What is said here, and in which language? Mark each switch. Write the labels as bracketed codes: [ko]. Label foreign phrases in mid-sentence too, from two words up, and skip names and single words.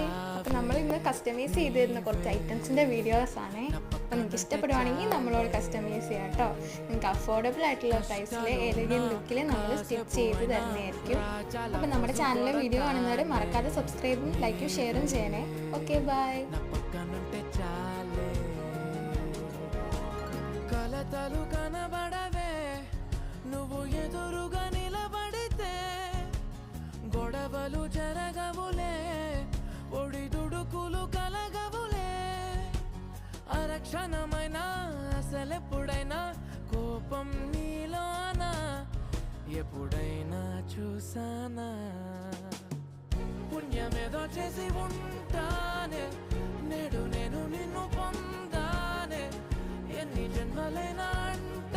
[ml] അപ്പം നമ്മൾ ഇന്ന് കസ്റ്റമൈസ് ചെയ്തിരുന്ന കുറച്ച് ഐറ്റംസിൻ്റെ വീഡിയോസാണ്. അപ്പം നിങ്ങൾക്ക് ഇഷ്ടപ്പെടുവാണെങ്കിൽ നമ്മളോട് കസ്റ്റമൈസ് ചെയ്യാം കേട്ടോ. നിങ്ങൾക്ക് അഫോർഡബിൾ ആയിട്ടുള്ള പ്രൈസിൽ ഏതെങ്കിലും ലുക്കിൽ നമ്മൾ സ്റ്റിച്ച് ചെയ്ത് തരുന്നതായിരിക്കും. അപ്പം നമ്മുടെ ചാനലിലെ വീഡിയോ കാണുന്നവർ മറക്കാതെ സബ്സ്ക്രൈബും ലൈക്കും ഷെയറും ചെയ്യണേ. [en] okay, bye. [te] కలతలు కనబడవే నువ్వు ఎదురుగా నిలబడితే గొడవలు జరగవులే ఒడిదుడుకులు కలగవులే అరక్షణమైనా అసలెప్పుడైనా కోపం నీలోనా ఎప్పుడైనా చూసానా పుణ్యమేదో చేసి ఉంటానే నేడు నేను నిన్ను పొందానే ఎన్ని జన్మలైనా